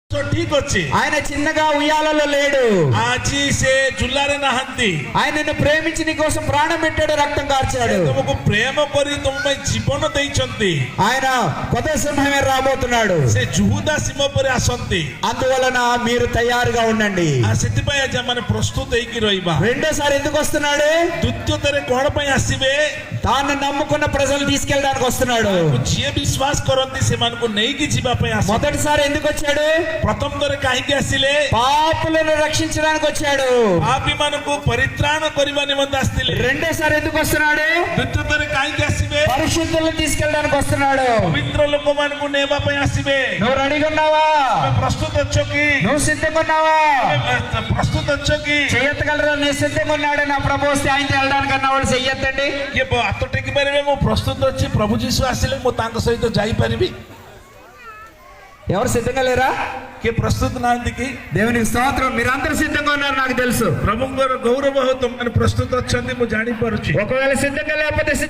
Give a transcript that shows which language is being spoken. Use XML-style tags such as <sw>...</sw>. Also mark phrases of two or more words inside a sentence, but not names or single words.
<or>ଠିକ ଅଛି</or> <te>ఆయన చిన్నగా ఉయ్యాలలో లేడు.</te> <or>ଆଜି ସେ ଝୁଲାରେ ନାହାନ୍ତି</or> <te>ఆయనను ప్రేమించి నీ కోసం ప్రాణం పెట్టాడు, రక్తం కార్చాడు.</te> <or>ତୁମକୁ ପ୍ରେମ କରି ତୁମ ପାଇଁ ଜୀବନ ଦେଇଛନ୍ତି.</or> <te>ఆయన కొత్త సింహమే రాబోతున్నాడు.</te> <or>ସେ ଯୁହୁଦା ସିଂହ ପରି ଆସନ୍ତି.</or> <te>అందువలన మీరు తయారుగా ఉండండి.</te> <or>ସେଥିପାଇଁ ଆଜି ଆମେ ପ୍ରସ୍ତୁତ ହେଇକି ରହିବା.</or> <te>రెండోసారి ఎందుకు వస్తున్నాడు?</te> <or>ଦ୍ୱିତୀୟରେ କଣ ପାଇଁ ଆସିବେ?</or> <te>తాను నమ్ముకున్న ప్రజలు తీసుకెళ్ళడానికి వస్తున్నాడు.</te> <or>ଯିଏ ବିଶ୍ୱାସ କରନ୍ତି ସେମାନଙ୍କୁ ନେଇକି ଯିବା ପାଇଁ ଆସନ୍ତି.</or> <te>మొదటిసారి ఎందుకు వచ్చాడు?</te> <or>ପ୍ରଥମ ଥର କାହିଁକି ଆସିଲେ?</or> <te>పాపులను రక్షించడానికి వచ్చాడు.</te> <or>ପାପୀ ମାନଙ୍କୁ ପରିତ୍ରାଣ କରିବା ନିମନ୍ତେ ଆସିଥିଲେ.</or> <te>రెండోసారి ఎందుకు వస్తున్నాడు?</te> <or>ଦ୍ୱିତୀୟ ଥର କାହିଁକି ଆସିବେ?</or> <te>పరిశుద్ధులను తీసుకెళ్ళడానికి వస్తున్నాడు.</te> <or>ପବିତ୍ର ଲୋକମାନଙ୍କୁ ନେବା ପାଇଁ ଆସିବେ.</or> <te>నువ్వు రెడీగా ఉన్నావా?</te> <or>ପ୍ରସ୍ତୁତ ଅଛ କି?</or> <te>నువ్వు సిద్ధంగా ఉన్నావా?</te> <or>ପ୍ରସ୍ତୁତ ଅଛ କି?</or> <te>చెయ్యెత్తగలరా? నేను సిద్ధంగా ఉన్నాడు నా ప్రభు వస్తే ఆయనతో వెళ్ళడానికి అన్న వాళ్ళు చెయ్యెత్తండి.</te> <or>କିଏ ହାତ ଟେକି ପାରିବେ? ମୁଁ ପ୍ରସ୍ତୁତ ଅଛି, ପ୍ରଭୁ ଯୀଶୁ ଆସିଲେ ମୁଁ ତାଙ୍କ ସହିତ ଯାଇପାରିବି.</or> <te>ఎవరు సిద్ధంగా లేరా?</te> <or>କିଏ ପ୍ରସ୍ତୁତ ନାହାନ୍ତି କି?</or> <te>దేవునికి స్తోత్రం. మీరందరూ సిద్ధంగా ఉన్నారు నాకు తెలుసు.</te> <or>ପ୍ରଭୁଙ୍କର ଗୌରବ ହଉ, ତୁମମାନେ ପ୍ରସ୍ତୁତ ଅଛନ୍ତି ମୁଁ ଜାଣିପାରୁଛି.</or> <te>ఒకవేళ సిద్ధంగా లేకపోతే</te>